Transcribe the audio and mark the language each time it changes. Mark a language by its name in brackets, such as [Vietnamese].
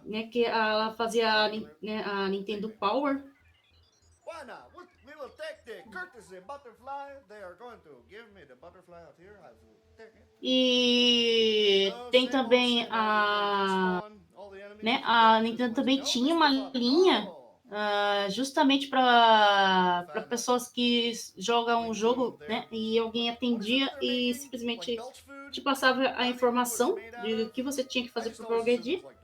[Portuguese] Que ela fazia a Nintendo Power. [English] Why not? We will take the courtesy butterfly. They are going to give me the butterfly out here. I will take it. [Portuguese] E tem também a Nintendo também tinha uma linha justamente para pessoas que jogam um jogo, né? E alguém atendia e simplesmente te passava a informação de o que você tinha que fazer para progredir.